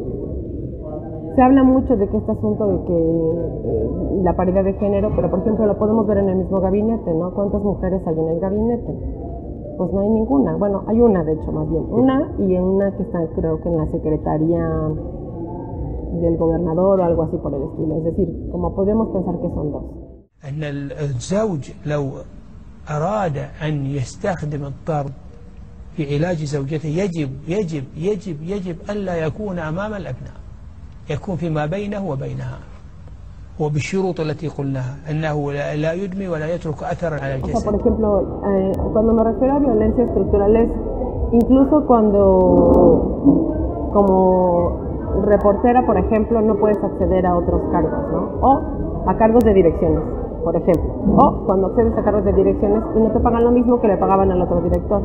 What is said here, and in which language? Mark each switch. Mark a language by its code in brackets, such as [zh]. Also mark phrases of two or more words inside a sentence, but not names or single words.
[es] Se habla mucho de que este asunto de que la paridad de género, pero por ejemplo lo podemos ver en el mismo gabinete, ¿no? ¿Cuántas mujeres hay en el gabinete? Pues no hay ninguna. Bueno, hay una de hecho más bien. Una y una que está creo que en la secretaría del gobernador o algo así por el estilo. Es decir, como podríamos pensar que son dos. [ar] أن الزوج لو أراد أن يستخدم الضرب في علاج زوجته يجب ألا يكون أمام الأبناء، يكون فيما بينه وبينها وبالشروط التي قلناها، أنه لا يدمي ولا يترك أثرا على الجسد. [es] O sea, por ejemplo, cuando me refiero a violencia estructural es incluso cuando como reportera, por ejemplo, no puedes acceder a otros cargos, ¿no? O a cargos de direcciones, por ejemplo. O cuando accedes a cargos de direcciones y no te pagan lo mismo que le pagaban al otro director.